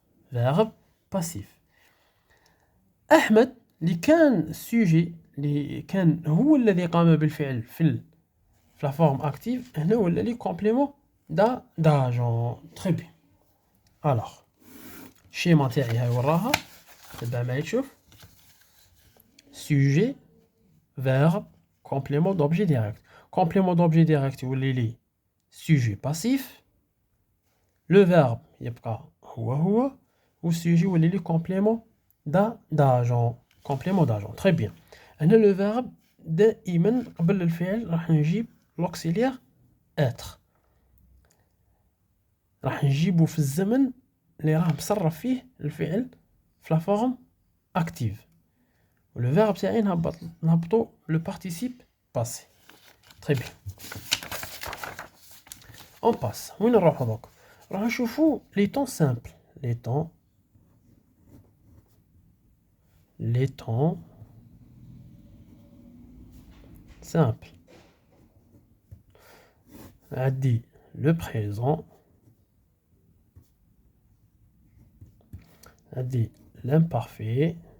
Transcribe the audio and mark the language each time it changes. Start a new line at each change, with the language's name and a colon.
Arabic: فيرب باسيف. احمد اللي كان السوجي اللي كان هو الذي قام بالفعل في لا فورم اكتيف هنا ولا لي كومبليمون داجون. تري بيان. الوغ الشيما تاعي هاي وراها. تبع معايا تشوف
French: sujet verbe complément d'objet direct. complément d'objet direct
Arabic: يولي
French: لي sujet passif. le verbe
Arabic: يبقى هو
French: والsujet
Arabic: يولي
French: لي complément d'agent. complément d'agent. très bien.
Arabic: هنا le verbe دائما قبل الفعل راح نجيب l'auxiliaire être. راح نجيبه في الزمن اللي راه مصرف فيه الفعل في لا فورم اكتيف.
French: Le verbe
Arabic: تاعي نهبطو
French: le participe passé. Très bien. On passe.
Arabic: وين نروحو دوك؟ راح نشوفو les temps simples.
French: les temps simples.
Arabic: عندي
French: le présent. عندي l'imparfait.